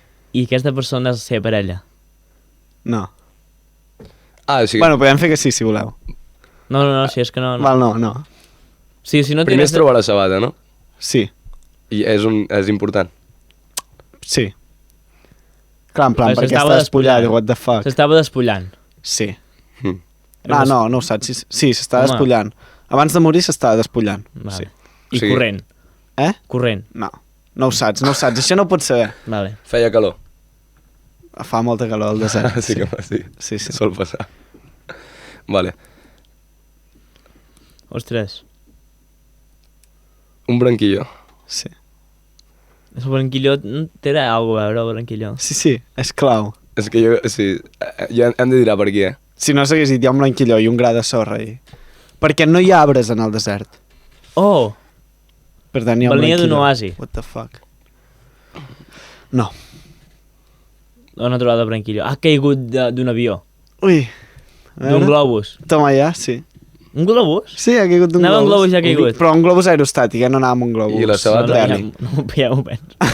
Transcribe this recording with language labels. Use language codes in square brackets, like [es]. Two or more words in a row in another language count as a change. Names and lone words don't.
[ca] I aquesta persona és la seva parella. No. Ah, o sigui, Bueno, podem fer que sí, si voleu. No, si és que no... Val, no. Sí, si no primer tienes... és trobar la sabata, no? Sí, I és important. sí. Clar, en plan, Però perquè s'estava està despullat, despullant. [en] what the fuck. [ca] S'estava despullant. Sí. Mm. Ah, no ho saps. Sí, s'està Home. despullant. Abans de morir s'estava despullant. Vale. Sí. I Sí. corrent. Corrent. No ho saps. Això no ho pots saber. Vale. Feia calor. Fa molta calor al desert. Sí que sí. Sí. Sol passar. Vale. Ostres. Un branquilló. Sí. El branquilló té alguna a veure, el branquilló. Sí, és clau. És que jo, sí, ja hem de dir per aquí, Si no s'hagués dit, hi ha un blanquilló i un gra de sorra. Perquè no hi ha arbres en el desert. Oh! Per tant, hi ha un Venia d'un blanquilló. oasi. [en] What the fuck? [ca] No. On ha trobat el branquilló? Ha caigut d'un avió. Ui. A D'un veure. globus. [es] Toma ja, [ca] sí. Un globus? Sí, ha caigut d'un Anava globus. en globus i ha caigut. Però un globus aerostàtic, no anava amb un globus. I la sabata? Ja m'ho penso.